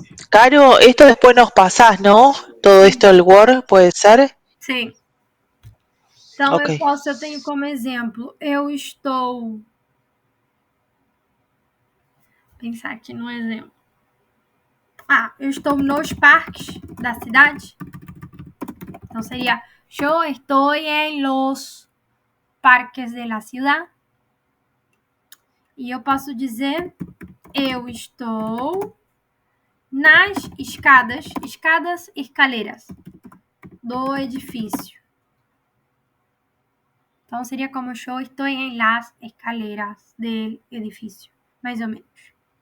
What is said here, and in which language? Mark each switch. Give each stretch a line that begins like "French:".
Spanish: Caro, esto después nos pasás, ¿no? Todo esto el Word, ¿puede ser?
Portuguese: Sim. Então, Ok. eu tenho como exemplo, eu estou... Pensar aqui num exemplo. Eu estou nos parques da cidade. Então, seria,
Spanish: yo estoy en los parques de la ciudad.
Portuguese: E eu posso dizer, eu estou nas escadas, escaleiras do edifício. Então, seria como
Spanish: yo estoy en las escaleras del edifício,
Portuguese: mais ou menos.